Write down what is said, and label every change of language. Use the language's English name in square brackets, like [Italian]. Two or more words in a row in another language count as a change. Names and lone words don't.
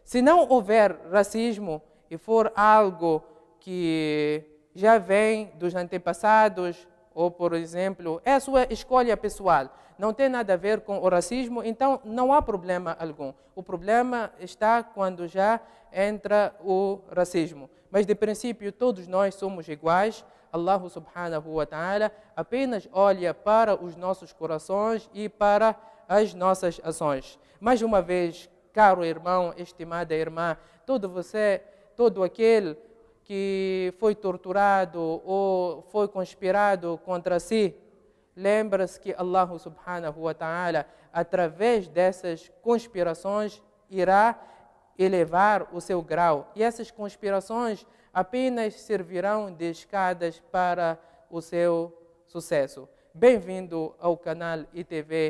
[Portuguese] Se não houver racismo e for algo que já vem dos antepassados, ou, por exemplo, é a sua escolha pessoal. Não tem nada a ver com o racismo, então não há problema algum. O problema está quando já entra o racismo. Mas, de princípio, todos nós somos iguais. Allah [Arabic] سبحانه وتعالى [Portuguese] apenas olha para os nossos corações e para as nossas ações. Mais uma vez, caro irmão, estimada irmã, todo aquele que foi torturado ou foi conspirado contra si, lembra-se que Allah [Arabic] سبحانه وتعالى, [Portuguese] através dessas conspirações, irá elevar o seu grau. E essas conspirações apenas servirão de escadas para o seu sucesso. Bem-vindo ao canal ITV.